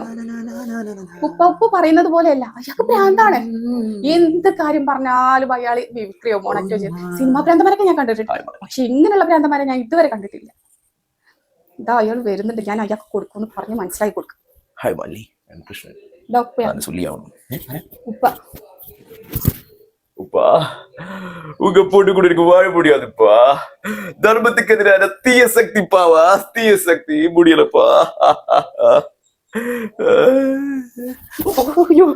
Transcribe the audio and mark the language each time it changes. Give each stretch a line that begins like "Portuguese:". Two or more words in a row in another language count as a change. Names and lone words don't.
Malayalam: ഉപ്പ പറയുന്നത് പോലെയല്ല, അയാൾക്ക് ഭ്രാന്താണ്. എന്ത് കാര്യം പറഞ്ഞാലും അയാൾ മിമിക്രിയോ മോണാക്റ്റോ ചെയ്ത്. സിനിമാ ഭ്രാന്തന്മാരൊക്കെ ഞാൻ കണ്ടിട്ടുണ്ട്, പക്ഷെ ഇങ്ങനെയുള്ള ഭ്രാന്തന്മാരെ ഞാൻ ഇതുവരെ കണ്ടിട്ടില്ല. ഇതാ അയാൾ വരുന്നുണ്ട്, ഞാൻ അയാൾക്ക് കൊടുക്കുമെന്ന് പറഞ്ഞ് മനസ്സിലാക്കി കൊടുക്കും. ഉപ്പ
Tamil: உப்பா, உங்க போட்டு கூட எனக்கு வாழ முடியாதுப்பா. தர்மத்துக்கு எதிரான தீய சக்தி பாவா, தீய சக்தி முடியலப்பா.